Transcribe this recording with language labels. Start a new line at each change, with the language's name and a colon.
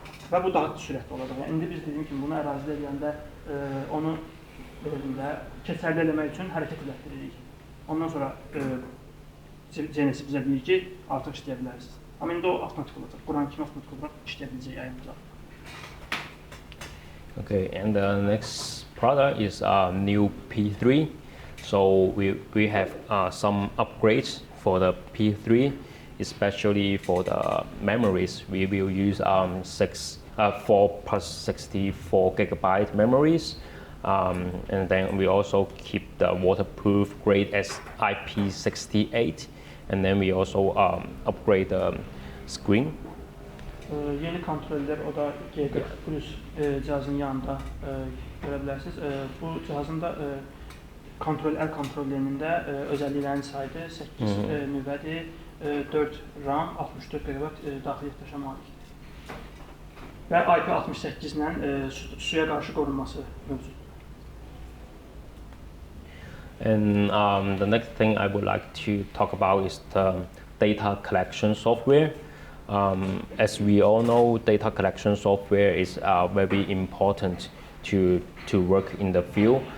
Azerbaijani: Və bu daha sürətli olacaq. Yəni indi biz dediyim kimi bunu ərazidə eləyəndə onu belə deyim də keçərli eləmək üçün hərəkət elətdiririk. Ondan sonra GNS bizə deyir ki, artıq işləyə bilərsiniz. Amma indi o avtomatik olacaq. Quran kimi avtomatik olaraq işləyə biləcək əyim bucağı.
English: Okay, and the next product is new P3. So we have some upgrades for the P3, especially for the memories. We will use 4 plus 64 gigabyte memories. And then we also keep the waterproof grade as IP68. And then we also upgrade the screen.
Azerbaijani: Yeni kontroller, o da G40 Plus cihazın yanında görə bilərsiniz. Bu cihazın da əl kontrollerinin də özəlliklərini saydı. 8 nüvədir, 4 RAM, 64 GB daxili yaddaşa malikdir. Və IP68 ilə suya qarşı qorunması mövcuddur.
English: And the next thing I would like to talk about is the data collection software. As we all know, data collection software is very important to work in the field.